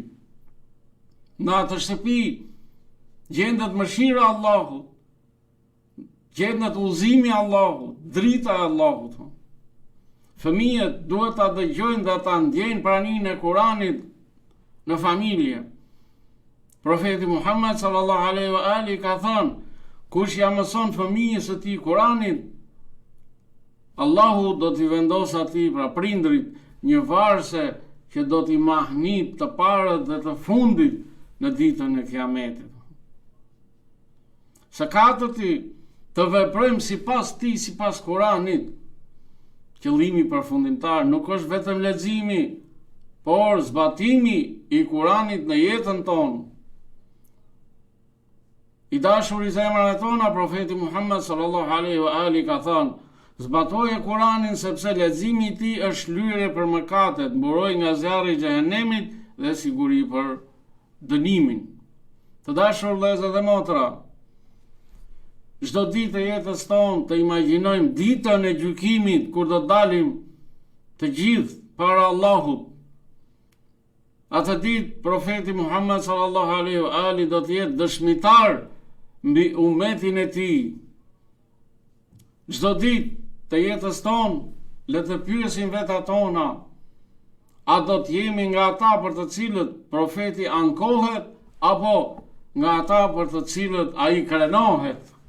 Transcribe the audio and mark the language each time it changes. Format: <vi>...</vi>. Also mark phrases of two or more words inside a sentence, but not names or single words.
<sq>Në atë shtëpi gjendet mëshira e Allahut, gjendet udhëzimi i Allahut, drita e Allahut. Fëmijët duhet ta dëgjojnë dhe ta ndjejnë praninë e Kuranit në familje. Profeti Muhammed</sq> <ar>صلى الله عليه وآله</ar> <sq>ka thënë, kush ja mëson fëmijës së tij Kuranin, Allahu do t'i vendosë atij, pra prindrit, një varse që do t'i mahnit të parët dhe të fundit në ditën e Kiametit. Së katërti, të veprojmë sipas tij, sipas Kuranit. Qëllimi përfundimtar nuk është vetëm leximi, por zbatimi i Kuranit në jetën tonë. I dashur i zemrave tona, profeti Muhammed</sq> <ar>صلى الله عليه وآله</ar> <sq>ka thënë, zbatoje Kuranin sepse leximi i tij është lyrje për mëkatet, mburoj nga zjarri i xhehenemit dhe siguri për dënimin. Të dashur vëllezër dhe motra, çdo ditë e jetës tonë të imagjinojmë ditën e gjykimit kur do dalim të gjithë para Allahut. Atë ditë profeti Muhammed</sq> <ar>صلى الله عليه وآله</ar> <sq>do të jetë dëshmitar mbi ummetin e tij. Çdo ditë të jetës tonë le të pyesim vetat tona, a do të jemi nga ata për të cilët profeti ankohet apo nga ata për të cilët ai krenohet.</sq>